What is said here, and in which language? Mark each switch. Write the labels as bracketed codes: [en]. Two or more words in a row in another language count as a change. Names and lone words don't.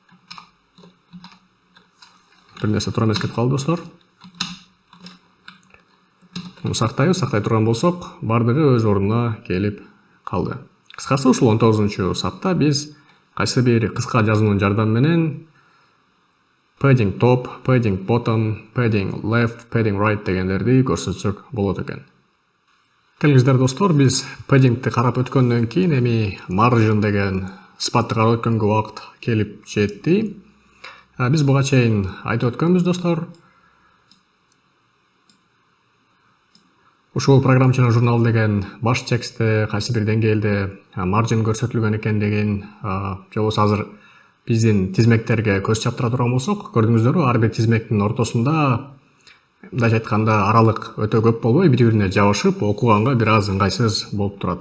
[ky] Бир нерсе туура эмес кетип калды достор. Муну сактай турган болсок, бардыгы өз ордуна келип калды. Кыскасы, ушул 19 сапта биз кайсы бир кыска жазуунун жардамы менен [en] padding top, padding bottom, padding left, padding right [ky] дегендерди көрсөтсөк болот экен. Келиңиздер достор, биз paddingти карап өткөндөн кийин эми margin деген сыпатты карап өткөнгө убакыт келип жетти. Биз буга чейин айтып өткөнбүз достор. Ушул программчылык журнал деген баш текстте кайсы бир деңгээлде margin көрсөтүлгөн экендигин, же болбосо азыр биздин тизмектерге көз чаптыра турган болсок, көрдүңүздөрбү, ар бир тизмектин ортосунда, мындайча айтканда, аралык өтө көп болбой, бири-бирине жабышып, окуганга бир аз ыңгайсыз болуп турат.